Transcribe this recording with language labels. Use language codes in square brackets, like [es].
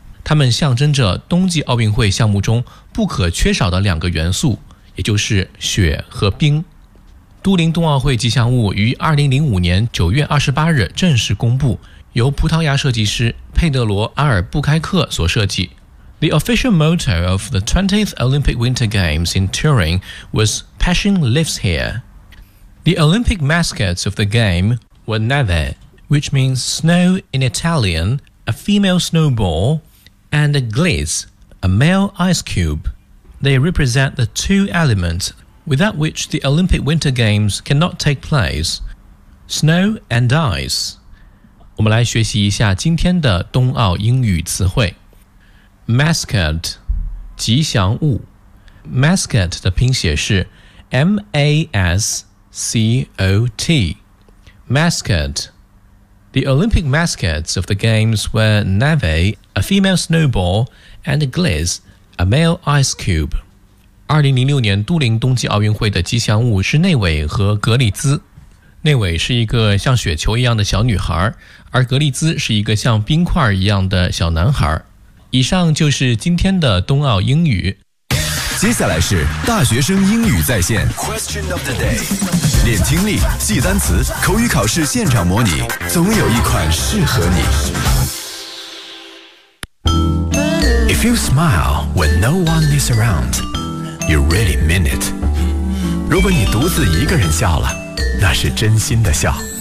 [zh] 他们象征着冬季奥运会项目中不可缺少的两个元素，也就是雪和冰。都灵冬奥会吉祥物于2005年9月28日正式公布，由葡萄牙设计师佩德罗·阿尔布开克所设计。 [en] The official motto of the 20th Olympic Winter Games in Turin was Passion Lives Here. The Olympic mascots of the game were Neve, which means snow in Italian, a female snowball, and Gliss, a male ice cube. They represent the two elements without which the Olympic Winter Games cannot take place, snow and ice. [zh] 我们来学习一下今天的冬奥英语词汇。 Mascot, 吉祥物。Mascot 的拼写是 M-A-S-C-O-T. Mascot. [en] The Olympic mascots of the games were Neve, a female snowball, and Gliss, a male ice cube. [zh] 2006年都灵冬季奥运会的吉祥物是内委和格里兹。内委是一个像雪球一样的小女孩，而格里兹是一个像冰块一样的小男孩。以上就是今天的冬奥英语。接下来是大学生英语在线 Question of the day， 练听力，记单词，口语考试现场模拟，总有一款适合你。 [en] If you smile when no one is around, you really mean it. [zh] 如果你独自一个人笑了，那是真心的笑。